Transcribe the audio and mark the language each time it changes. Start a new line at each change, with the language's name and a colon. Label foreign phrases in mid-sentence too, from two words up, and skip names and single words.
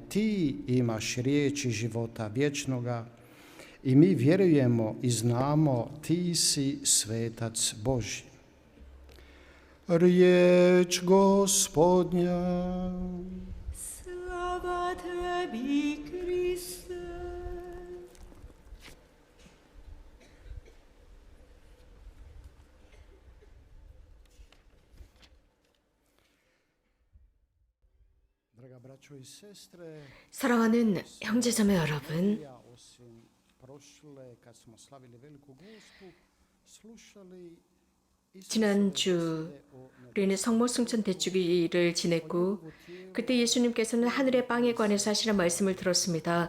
Croatian: Ti imaš riječi života vječnoga i mi vjerujemo i znamo ti si svetac Božji. Riječ Gospodnja. Slava Tebi, Kriste.
Korean: 사랑하는 형제자매 여러분, 지난주 우리는 성모승천 대축일을 지냈고, 그때 예수님께서는 하늘의 빵에 관해서 하시는 말씀을 들었습니다.